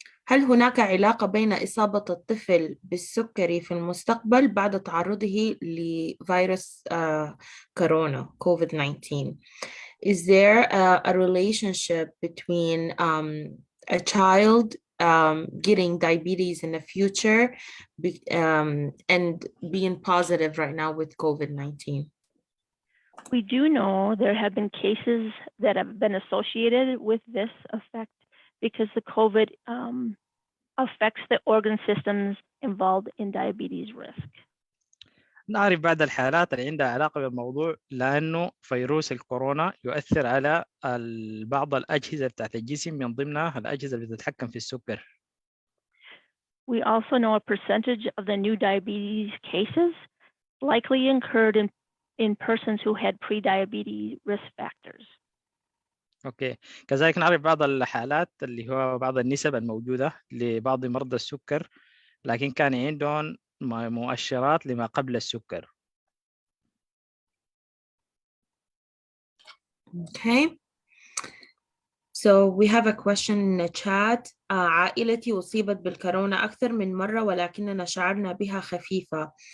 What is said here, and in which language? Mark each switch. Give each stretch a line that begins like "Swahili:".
Arabic: هل هناك علاقة بين إصابة الطفل بالسكري في المستقبل بعد تعرضه لفيروس كورونا COVID-19?
English: Is there a relationship between a child getting diabetes in the future and being positive right now with COVID-19? We do know there have been cases that have been associated with this effect because the COVID affects the organ systems involved in diabetes risk.
Arabic: نعرف بعض الحالات اللي عندها علاقة بالموضوع لأنه فيروس الكورونا يؤثر على بعض الأجهزة بتاعت الجسم، من ضمنها الأجهزة اللي بتتحكم في السكر.
English: We also know a percentage of the new diabetes cases likely occurred in persons who had pre-diabetes risk factors.
Arabic: اوكي، كذلك نعرف بعض الحالات اللي هو بعض النسب الموجودة لبعض مرضى السكر لكن كان عندهم مؤشرات لما قبل السكر.
English: Okay. So we have a question in the chat.
Arabic: عائلتي أصيبت بالكورونا أكثر من مرة ولكننا شعرنا بها خفيفة.